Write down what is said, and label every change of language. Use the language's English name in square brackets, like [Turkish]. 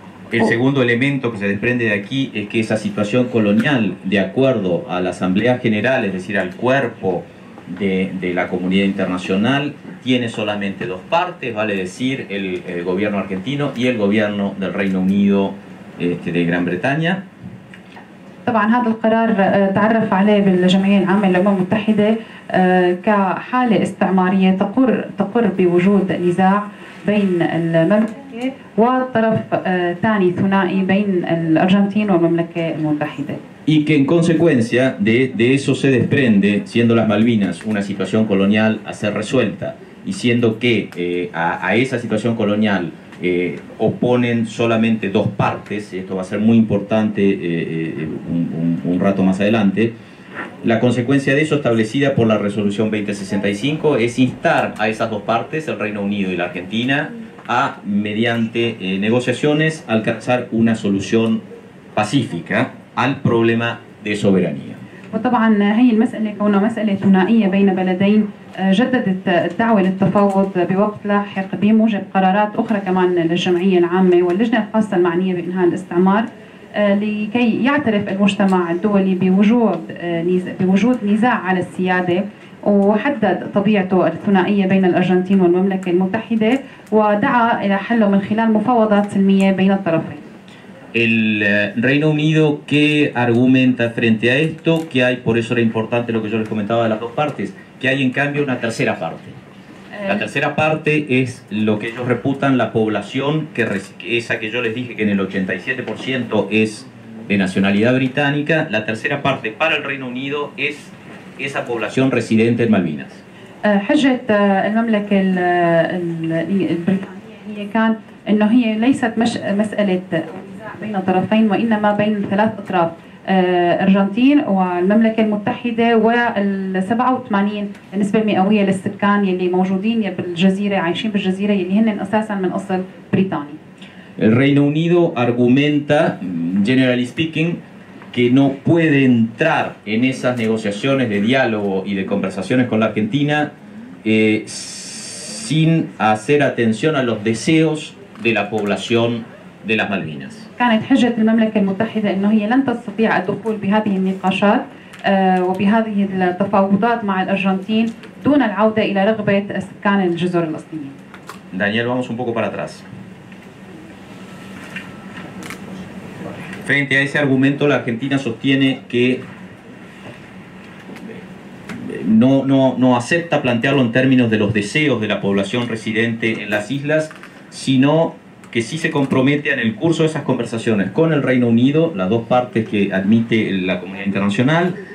[Spanish] El segundo elemento que se desprende de aquí es que esa situación colonial, de acuerdo a la Asamblea General, es decir, al cuerpo de la comunidad internacional, tiene solamente dos partes, vale decir, el gobierno argentino y el gobierno del Reino Unido de Gran Bretaña. [Arabic] طبعا هذا القرار تعرف عليه بالجمعية العامة للأمم المتحدة كحالة استعمارية تقر بوجود نزاع بين المملكة وطرف ثاني ثنائي بين الأرجنتين والمملكة المتحدة. [Spanish] Y que en consecuencia de eso se desprende, siendo las Malvinas una situación colonial a ser resuelta y siendo que a esa situación colonial oponen solamente dos partes, esto va a ser muy importante un rato más adelante, la consecuencia de eso establecida por la resolución 2065 es instar a esas dos partes, el Reino Unido y la Argentina, a mediante negociaciones alcanzar una solución pacífica al problema de soberanía. [Arabic] وطبعا هي المسألة كونها مسألة ثنائية بين بلدين جددت الدعوة للتفاوض بوقت لاحق بموجب قرارات أخرى كمان للجمعية العامة واللجنة الخاصة المعنية بإنهاء الاستعمار لكي يعترف المجتمع الدولي بوجود نزاع على السيادة وحدد طبيعته الثنائية بين الأرجنتين والمملكة المتحدة ودعا إلى حله من خلال مفاوضات سلمية بين الطرفين. [Spanish] El Reino Unido, ¿qué argumenta frente a esto? Que hay, por eso era importante lo que yo les comentaba de las dos partes, que hay en cambio una tercera parte. La tercera parte es lo que ellos reputan la población, esa que yo les dije que en el 87% es de nacionalidad británica. La tercera parte para el Reino Unido es esa población residente en Malvinas. [Arabic] حجة المملكة البريطانية هي كان إنه هي ليست مسألة بين طرفين وإنما بين ثلاث أطراف الأرجنتين والمملكة المتحدة وال87 النسبة المئوية للسكان يلي موجودين بالجزيرة عايشين بالجزيرة يلي هن أساسا من أصل بريطاني. [Spanish] El Reino Unido argumenta, [English] generally speaking, [Spanish] que no puede entrar en esas negociaciones de diálogo y de conversaciones con la Argentina sin hacer atención a los deseos de la población de las Malvinas. [Arabic] كانت حجة المملكة المتحدة إنه هي لن تستطيع الدخول بهذه النقاشات وبهذه التفاوضات مع الأرجنتين دون العودة إلى رغبة سكان الجزر الأصليين. [Spanish] Daniel, vamos un poco para atrás. Frente a ese argumento, la Argentina sostiene que no acepta plantearlo en términos de los deseos de la población residente en las islas, sino que sí se compromete en el curso de esas conversaciones con el Reino Unido, las dos partes que admite la comunidad internacional.